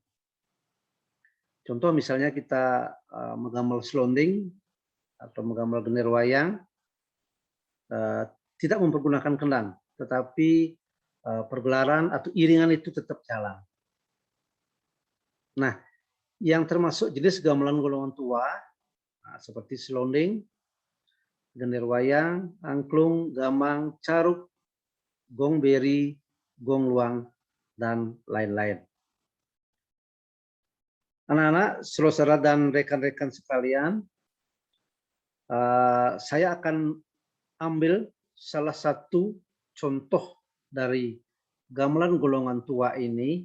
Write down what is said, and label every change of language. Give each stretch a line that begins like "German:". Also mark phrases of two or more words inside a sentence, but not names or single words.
Indonesian: Contoh misalnya kita menggamel selonding atau menggamel gender wayang, tidak mempergunakan kenang, tetapi pergelaran atau iringan itu tetap jalan. Nah, yang termasuk jenis gamelan golongan tua seperti selonding, gender wayang, angklung, gamang, caruk, gong beri, gong luang, dan lain-lain. Anak-anak, saudara dan rekan-rekan sekalian, saya akan ambil salah satu contoh dari gamelan golongan tua ini.